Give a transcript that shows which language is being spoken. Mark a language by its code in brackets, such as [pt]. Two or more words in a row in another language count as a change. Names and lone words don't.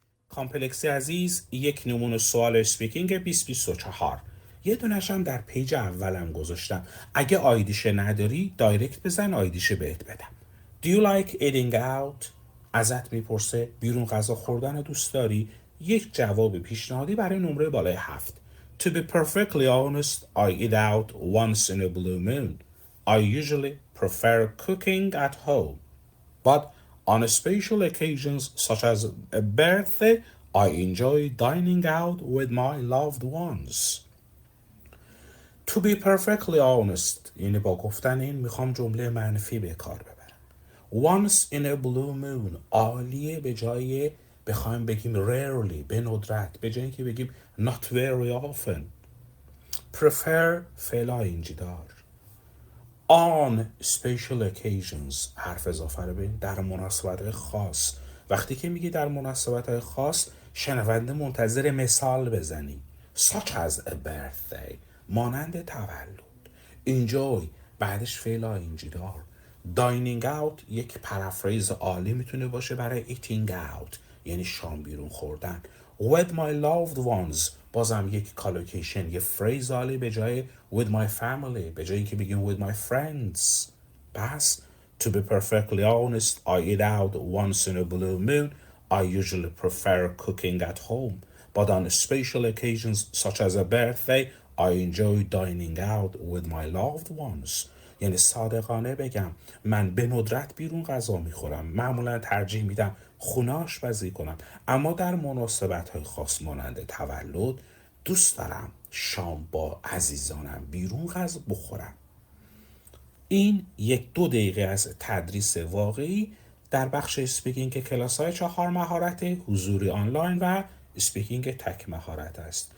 [fa] کامپلکسی عزیز، یک نمونه سوال اسپیکینگ 2024. یه دونش هم در پیج اولم گذاشتم. اگه آیدیش نداری دایرکت بزن آیدیش بهت بدم. [en] Do you like eating out؟ [fa] ازت میپرسه بیرون غذا خوردن دوست داری؟ یک جواب پیشنهادی برای نمره بالای 7. [en] To be perfectly honest, I eat out once in a blue moon. I usually prefer cooking at home. But on special occasions such as a birthday, I enjoy dining out with my loved ones. To be perfectly honest [fa] یعنی با گفتن این میخوام جمله منفی به کار ببرم. [en] Once in a blue moon [fa] عالیه به جای بخوایم بگیم rarely به ندرت، به جایی که بگیم [en] not very often. [fa] Prefer فعل آینجی دار. [en] On special occasions [fa] حرف اضافه رو ببین در مناسبت‌های خاص. وقتی که میگی در مناسبت‌های خاص شنونده منتظر مثال بزنی. [en] Such as a birthday [fa] مانند تولد. Enjoy بعدش فعل آینجی دار. [en] Dining out [fa] یک پرافریز عالی میتونه باشه برای [en] eating out [fa] یعنی شام بیرون خوردن. [en] With my loved ones [fa] بازم یک کالوکیشن، یه فریز عالی به جای [en] with my family، [fa] به جای اینکه بگیم [en] with my friends. [fa] پس [en] to be perfectly honest, I eat out once in a blue moon. I usually prefer cooking at home. But on special occasions such as a birthday, I enjoy dining out with my loved ones. [fa] یعنی صادقانه بگم من به ندرت بیرون غذا میخورم، معمولا ترجیح میدم خونه آشپزی کنم، اما در مناسبت‌های خاص مانند تولد دوست دارم شام با عزیزانم بیرون غذا بخورم. این 1-2 دقیقه از تدریس واقعی در بخش اسپیکینگ کلاس‌های 4 مهارت حضوری آنلاین و اسپیکینگ تک مهارت است.